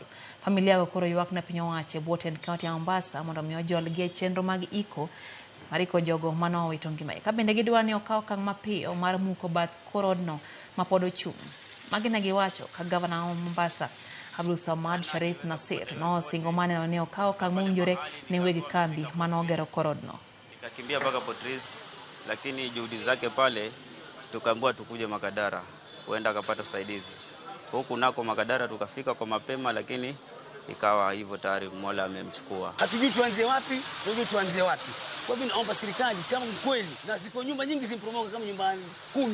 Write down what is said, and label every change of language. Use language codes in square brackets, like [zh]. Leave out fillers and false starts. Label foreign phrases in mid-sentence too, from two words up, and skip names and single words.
[luo] Familia go koro ywak na piny owacho Botend County ya Mombasa mondo mi ojolgi e chenro mag iko mariko jogo mano wito ngimagi. Ka bende gidwa ni okaw okang' mapiyo mar muko bath korodno ma pod ochung'. Magi ne giwacho ka gavana wa Mombasa Abdul Samad Sharif Nasir no singo mane ne okaw okang' mowinjore ne wegi kambi mano ogero korodno. [sw] Nikakimbia mpaka Port Reitz, lakini juhudi zake pale tukaambiwa tukuje Makadara huenda akapata usaidizi. Huku nako Makadara tukafika kwa mapema, lakini ikawa hivyo tayari Mola amemchukua. Hatujui tuanze wapi, hatujui tuanze wapi. Kwa hivyo naomba serikali kama kweli, na ziko nyumba nyingi zimpromoka kama nyumba 10.